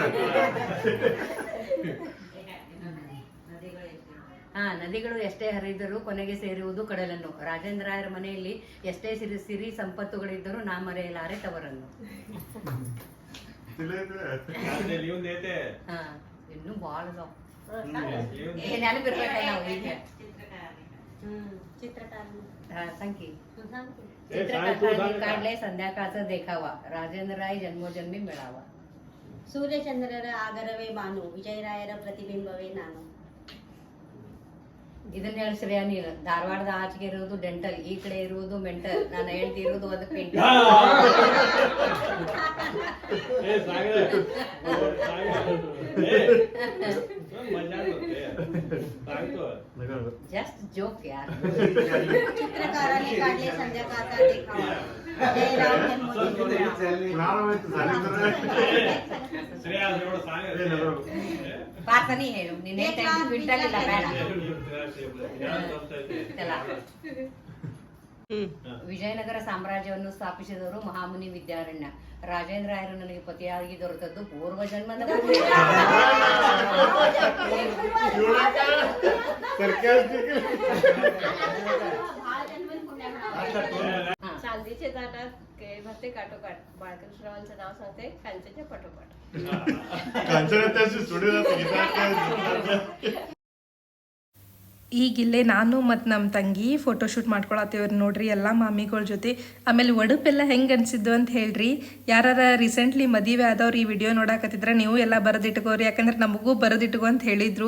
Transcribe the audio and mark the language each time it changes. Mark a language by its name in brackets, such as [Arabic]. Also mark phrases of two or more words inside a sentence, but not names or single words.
[Kannada] ಹಾ, ನದಿಗಳು ಎಷ್ಟೇ ಹರಿದರೂ ಕೊನೆಗೆ ಸೇರುವುದು ಕಡಲನ್ನು, ರಾಜೇಂದ್ರಾಯರ ಮನೆಯಲ್ಲಿ ಎಷ್ಟೇ ಸಿರಿ ಸಂಪತ್ತುಗಳಿದ್ದರೂ ನಾ ಮರೆಯಲಾರೆ ತವರನ್ನು. ಹಾ, ಇನ್ನು ಬಾಳ ನೆನಪಿರ್ಬೇಕಲ್ಲ ನಾವು ಈಗ. [Marathi] चित्रकार हा, सांग की. चित्रकारांनी काढले संध्याकाळचा देखावा, राजेंद्रराय जन्मोजन्मी मिळावा. [Kannada] ಸೂರ್ಯಚಂದ್ರರ ಆಗರವೇ ಬಾನು, ವಿಜಯರಾಯರ ಪ್ರತಿಬಿಂಬವೇ ನಾನು. ಇದನ್ನ ಹೇಳಿ ಶ್ರೇಯ ನೀನು. ಧಾರವಾಡದ ಆಚೆಗೆ ಇರೋದು ಡೆಂಟಲ್, ಈ ಕಡೆ ಇರುವುದು ಮೆಂಟಲ್, ನಾನು ಹೇಳ್ತಿ ಇರೋದು ಒಂದು ಕ್ವಿಂಟಲ್. [English] just joke यार. [Marathi] चित्रकाराने काढले संध्याकाळचा देखावा, विजयराव जन्मोजन्मी [Kannada] ಪಾತನಿ ಹೇಳು ನೀನೇ ಕ್ವಿಂಟಲ್ ಇಲ್ಲ ಬೇಡ. ವಿಜಯನಗರ ಸಾಮ್ರಾಜ್ಯವನ್ನು ಸ್ಥಾಪಿಸಿದವರು ಮಹಾಮುನಿ ವಿದ್ಯಾರಣ್ಯ, ರಾಜೇಂದ್ರಾಯರು ನನಗೆ ಪತಿಯಾಗಿ ದೊರೆತದ್ದು ಪೂರ್ವ ಜನ್ಮದ [Marathi] चांदीचे ताटात केळी भरते काठोकाठ, बाळकृष्णरावांचं नाव सांगते कांचनच्या पाठोपाठ. [Kannada] ಈಗಿಲ್ಲೇ ನಾನು ಮತ್ತು ನಮ್ಮ ತಂಗಿ ಫೋಟೋಶೂಟ್ ಮಾಡ್ಕೊಳತ್ತೇವ್ರಿ ನೋಡ್ರಿ ಎಲ್ಲ ಮಾಮಿಗಳ ಜೊತೆ. ಆಮೇಲೆ ಒಡಪೆಲ್ಲ ಹೆಂಗೆ ಅನಿಸಿದ್ದು ಅಂತ ಹೇಳ್ರಿ. ಯಾರು ರೀಸೆಂಟ್ಲಿ ಮದುವೆ ಆದವ್ರು ಈ ವಿಡಿಯೋ ನೋಡಕತ್ತಿದ್ರೆ ನೀವು ಎಲ್ಲ ಬರೆದಿಟ್ಕೋರಿ, ಯಾಕಂದ್ರೆ ನಮಗೂ ಬರೆದಿಟ್ಕೋ ಅಂತ ಹೇಳಿದ್ರು.